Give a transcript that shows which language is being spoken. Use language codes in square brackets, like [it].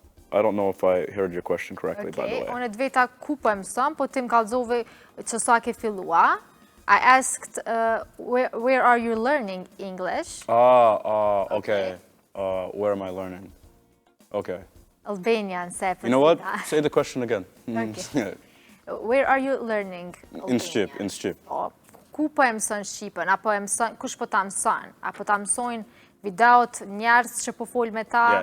[en] I don't know if I heard your question correctly, by the way. [sq] Unë të veta ku po e mëson, po ti më kallëzove që sa ke fillua. [en] I asked, where are you learning English? Okay. Where am I learning? Okay. Albanian, se You know what? Say the question again. Okay. Where are you learning Albanian? In Shqip. [sq] Ku po e mëson Shqipen? Apo e mëson, kush po ta mëson? Apo ta mësojnë videot, njerëz që po fol me ta?